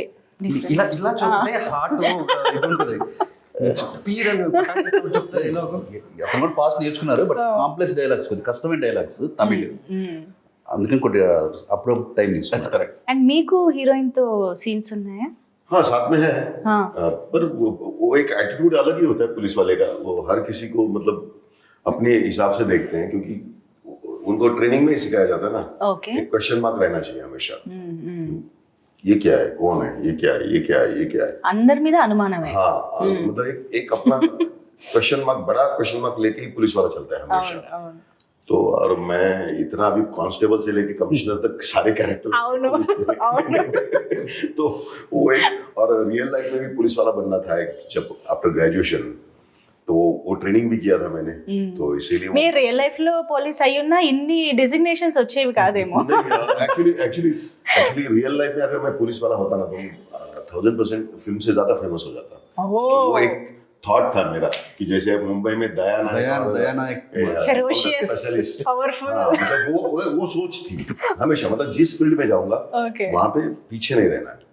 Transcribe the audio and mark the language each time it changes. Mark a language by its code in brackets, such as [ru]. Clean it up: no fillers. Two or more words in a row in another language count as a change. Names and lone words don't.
[te] ఇలా చెప్తే హార్ట్ ఇది ఉంటుంది. అతను ఫాస్ట్ నేర్చుకున్నారు, [en] but complex dialogues, [te] కొద్దిగా కష్టమైన డైలాగ్స్ తమిళ్, అందుకని కొద్దిగా అప్పుడు టైం తీసుకున్నాను. కరెక్ట్. అండ్ మీకు హీరోయిన్ తో సీన్స్ ఉన్నాయా? [hi] हाँ साथ में है, हाँ. पर वो एक एटीट्यूड अलग ही होता है पुलिस वाले का. वो हर किसी को मतलब अपने हिसाब से देखते हैं, क्योंकि उनको ट्रेनिंग में ही सिखाया जाता है ना. ओके. एक [en] question mark [hi] रहना चाहिए हमेशा. ये क्या है, कौन है, ये क्या है, ये क्या है, ये क्या है. [te] अंदर మీద అనుమానమే. [hi] हाँ मतलब एक अपना [en] question mark, [hi] बड़ा [en] question mark [hi] लेके ही पुलिस वाला चलता है हमेशा. तो और मैं इतना अभी कांस्टेबल से लेके कमिश्नर तक सारे कैरेक्टर तो वो एक, और [en] real life [hi] में भी पुलिस वाला बनना था जब [en] after graduation, [hi] तो वो ट्रेनिंग भी किया था मैंने. तो इसीलिए [te] మీ [en] real life [te] లో పోలీస్ అయ్యున్నా ఇన్ని డిజిగ్నేషన్స్ వచ్చేవి కాదేమో. [hi] एक्चुअली [en] real life [hi] में अगर मैं पुलिस वाला होता ना तो 1000% फिल्म से ज्यादा फेमस हो जाता. तो वो एक थॉट था मेरा कि जैसे मुंबई में दया नायक [en] ferocious, powerful, [hi] मतलब वो सोच थी हमेशा, मतलब जिस फील्ड में जाऊंगा वहां पे पीछे नहीं रहना है,